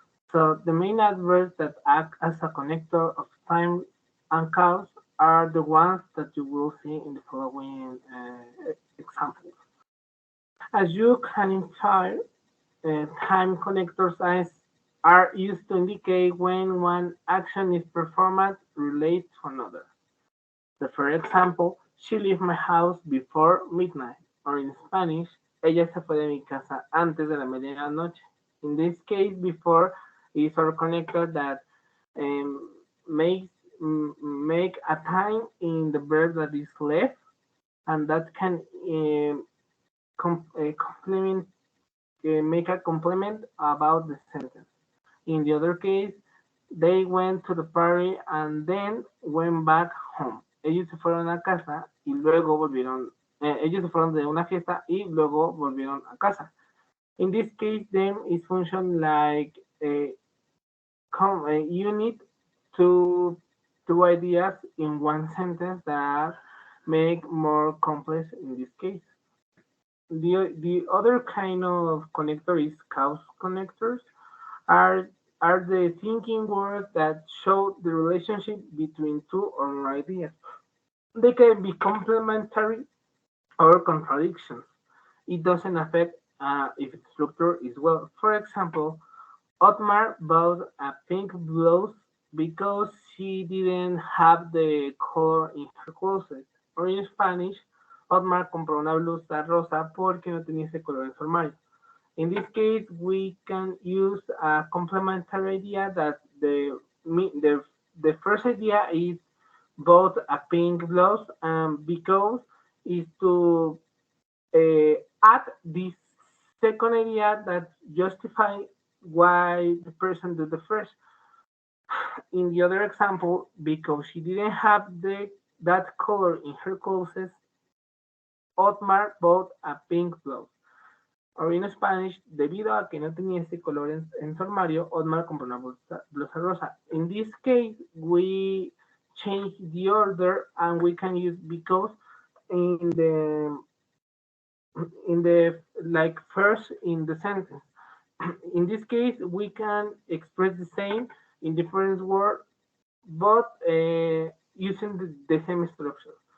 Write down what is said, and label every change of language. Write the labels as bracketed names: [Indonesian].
[English] So the main adverbs that act as a connector of time and cause are the ones that you will see in the following examples. As you can infer, time connectors are used to indicate when one action is performed related to another. So for example, she left my house before midnight, or in Spanish, [Spanish] ella se fue de mi casa antes de la medianoche. [English] In this case, before is our connector that um, makes make a time in the verb that is left, and that can complement make a complement about the sentence. In the other case, they went to the party and then went back home. [Spanish] Ellos se fueron a casa y luego volvieron. Ellos se fueron de una fiesta y luego volvieron a casa. [English] In this case, them is function like a unit to two ideas in one sentence that make more complex in this case. The other kind of connector is cause connectors are are the thinking words that show the relationship between two or more ideas. They can be complementary or contradictions. It doesn't affect if its structure is well. For example, Otmar bought a pink blouse because she didn't have the color in her closet. Or in Spanish, [Spanish] Otmar compró una blusa rosa porque no tenía ese color en su armario. [English] In this case, we can use a complementary idea that the first idea is both a pink blouse and because is to add this second idea that justify why the person did the first. In the other example, because she didn't have that color in her clothes, Otmar bought a pink blouse. Or in Spanish, [Spanish] debido a que no tenía ese color en su armario, Otmar compró una blusa rosa. [English] In this case, we change the order and we can use because in the like first in the sentence. In this case, we can express the same in different words, but using the same structure.